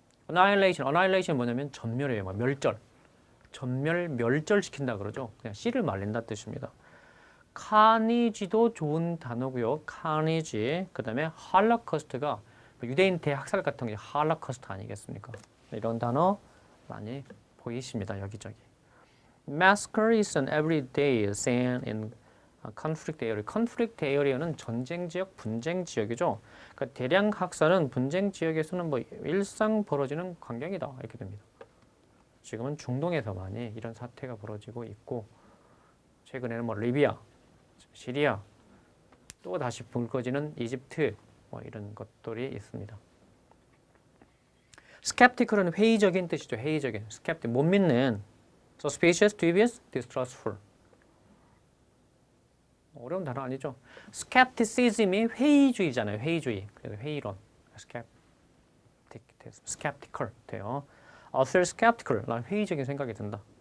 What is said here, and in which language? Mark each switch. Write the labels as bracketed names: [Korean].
[Korean] annihilation 뭐냐면 전멸이에요. 막 멸절. 멸절시킨다 그러죠. 그냥 씨를 말린다 뜻입니다. carnage도 좋은 단어고요. [English] carnage. [Korean] 그다음에 holocaust가 유대인 대학살 같은 게 holocaust 아니겠습니까? 이런 단어 많이 보이십니다. 여기저기. [English] Massacre is an everyday scene in conflict area. [Korean] conflict area는 전쟁 지역, 분쟁 지역이죠. 그러니까 대량 학살은 분쟁 지역에서는 뭐 일상 벌어지는 광경이다 이렇게 됩니다. 지금은 중동에서 많이 이런 사태가 벌어지고 있고 최근에는 뭐 리비아, 시리아, 또 다시 불 꺼지는 이집트 뭐 이런 것들이 있습니다. skeptical은 회의적인 뜻이죠. 회의적인. skeptic 못 믿는. [English] suspicious, dubious, distrustful. [Korean] 어려운 단어 아니죠. skepticism이 회의주의잖아요. 회의주의. 그래서 회의론. skeptical 돼요. [English] author skeptical. [Korean] 난 회의적인 생각이 든다.